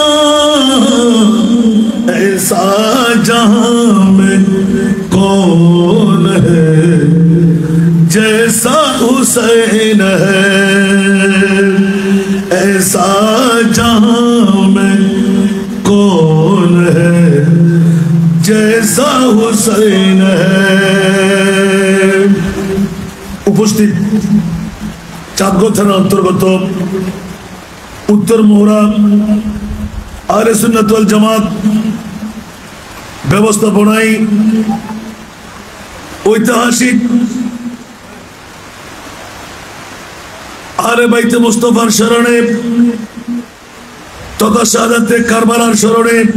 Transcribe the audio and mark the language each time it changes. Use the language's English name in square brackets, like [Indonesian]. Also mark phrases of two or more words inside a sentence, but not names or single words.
[Urdu] ایسا جہاں میں کون ہے جیسا حسین ہے ایسا جہاں میں کون ہے جیسا حسین ہے [Bangla] উপস্থিত চাঁদগো থানার অন্তর্গত উত্তর মোহরা আহলে সুন্নাত ওয়াল জামাত ব্যবস্থাপনায় ঐতিহাসিক আহলে বাইতে মুস্তাফার স্মরণে তথা শাহাদাতে কারবালার স্মরণে